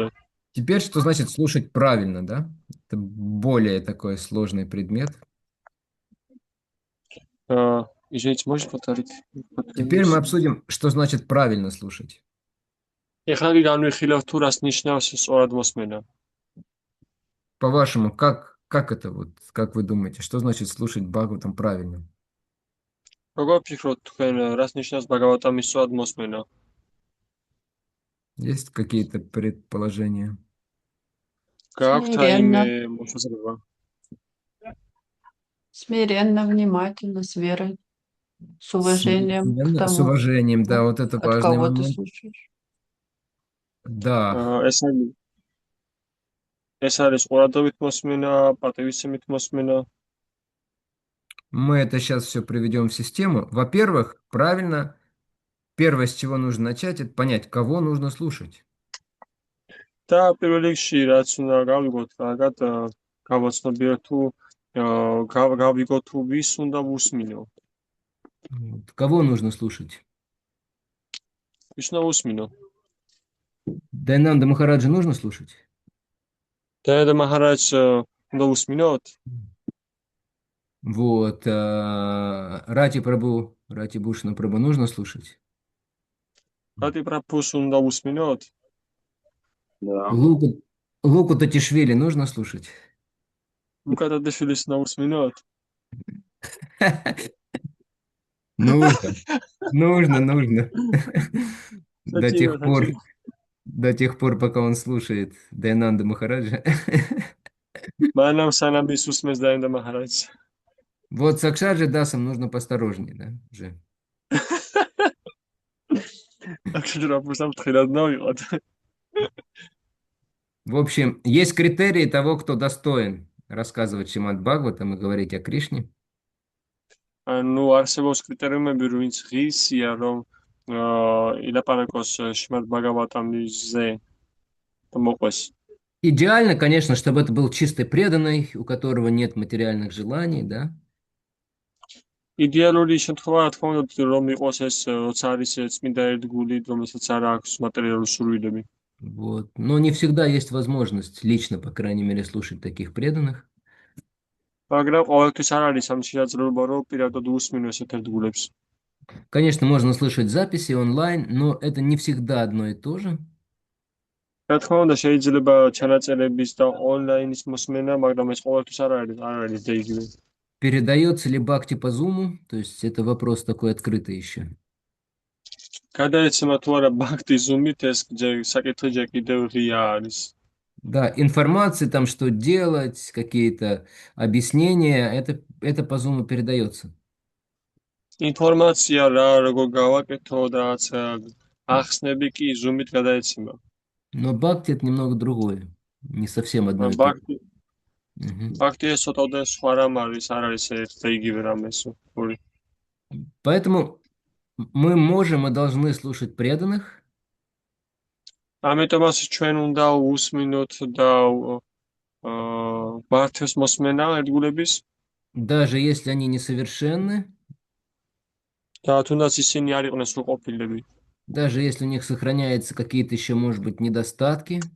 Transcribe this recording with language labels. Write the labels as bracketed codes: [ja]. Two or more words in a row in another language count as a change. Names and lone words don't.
[ru] Теперь, что значит слушать правильно, да? Это более такой сложный предмет. Извините, можешь повторить? Теперь мы обсудим, что значит правильно слушать. [ka] ეხლა კი განვიხილავთ თუ რას ნიშნავს სწორად მოსმენა. [ru] По-вашему, как это вот, как вы думаете, что значит слушать Бхагаватам правильно? [ka] როგორ ფიქრობთ თქვენ რას ნიშნავს ბაგავატამის სწორად მოსმენა? [ru] Есть какие-то предположения? [ka] გააქვთ რაიმე მოსაზრება? [ru] Смиренно, внимательно, с верой, с уважением к С тому, уважением, да, вот это от важный кого ты момент. слушаешь. Да, [ka] ეს არის ყურადღებით მოსმენა, პატივისცემით მოსმენა. [ru] мы это сейчас все приведем в систему. Во-первых, правильно, первое, с чего нужно начать, это понять, кого нужно слушать. [ka] და პირველ რიგში რაც უნდა გავიგოთ, კარგად გავაცნობიეროთ თუ გავიგოთ თუ ვის უნდა ვუსმინო. [ru] Кого нужно слушать? [ka] ვის უნდა ვუსმინო? [ru] Дайнанда Махараджа нужно слушать? [ka] და მაჰარაჯს უნდა ვუსმინოთ? [ru] Вот, Рати Бушна Прабху нужно слушать? [ka] რატი პრაფუს უნდა ვუსმინოთ? [ru] Да. Луку Татишвили нужно слушать? [ka] ლუკა დადაშვილის უნდა ვუსმინოთ? [ru] Нужно. До тех пор, пока он слушает Дайнанда Махараджа. [ka] მანამ სანამ ის უსმენს დაინდა მაჰარაჯს. [ru] Вот с Акшаджи Дасом нужно поосторожнее, да, уже. В общем, есть критерии того, кто достоин рассказывать Шримад Бхагаватам и говорить о Кришне. [ka] ანუ არსებობს კრიტერიუმები, ვინც ღირსია, რომ ილაპარაკოს შრიმად ბაგავატამზე და მოყვეს. [ru] Идеально, конечно, чтобы это был чисто преданный, у которого нет материальных желаний, да? [ka] იდეალური შემთხვევა, რა თქმა უნდა, რომ იყოს ეს, როცა არის წმინდა ერთგული, რომელსაც არ აქვს მატერიალური სურვილები. [ru] Вот. Но не всегда есть возможность лично, по крайней мере, слушать таких преданных. [ka] მაგრამ ყოველთვის არ არის ამ შესაძლებლობა, რომ პირადად უსმინო ესეთ ერთგულებს. [ru] Конечно, можно слышать записи онлайн, но это не всегда одно и то же. [ka] რა თქმა უნდა, შეიძლება ჩანაწერების და ონლაინის მოსმენა, მაგრამ ეს ყოველთვის არ არის და იგივე. [ru] Передается ли бхакти по зуму? То есть это вопрос такой открытый еще. [ka] გადაეცემა თუ არა ბхакти ზუმით, ეს საკითხი ჯერ კიდევ ღია არის. [ru] Да, информация там, что делать, какие-то объяснения, это по зуму передается. [ka] ინფორმაცია რა, როგორ გავაკეთო და რაც ახსნები კი ზუმით გადაეცემა. [ru] Но бхакти это немного другое, не совсем одно и то же. [ka] ბхакти ეს ცოტა სხვა რამ არის, არ არის ერთ და იგივე რამე ეს. [ru] Поэтому мы можем и должны слушать преданных. [ka] ამიტომაც ჩვენ უნდა უსმინოთ და მართოს მოსმენა ერთგულების. [ru] Даже если они несовершенны. [ka] და თუნდაც ისინი არ იყვნენ სრულყოფილები. [ru] Даже если у них сохраняются какие-то еще, может быть, недостатки.